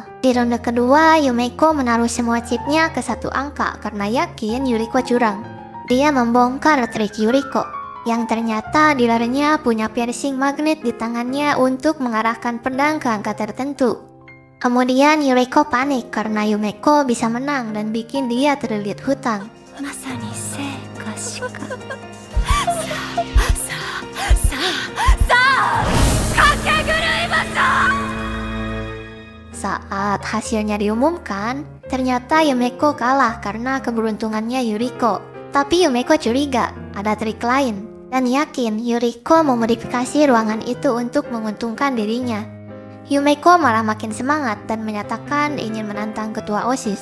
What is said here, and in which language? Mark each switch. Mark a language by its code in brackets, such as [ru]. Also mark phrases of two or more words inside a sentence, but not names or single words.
[id] Di ronde kedua, Yumeko menaruh semua chipnya ke satu angka karena yakin Yuriko curang. Dia membongkar trik Yuriko, yang ternyata dealernya punya piercing magnet di tangannya untuk mengarahkan pedang ke angka tertentu. Kemudian Yuriko panik karena Yumeko bisa menang dan bikin dia terlilit hutang. [ja] まさに生か死か。さあ駆け狂いましょう。 [id] Saat hasilnya diumumkan, ternyata Yumeko kalah karena keberuntungannya Yuriko. Tapi Yumeko curiga ada trik lain dan yakin Yuriko memodifikasi ruangan itu untuk menguntungkan dirinya. Yumeko malah makin semangat dan menyatakan ingin menantang ketua OSIS.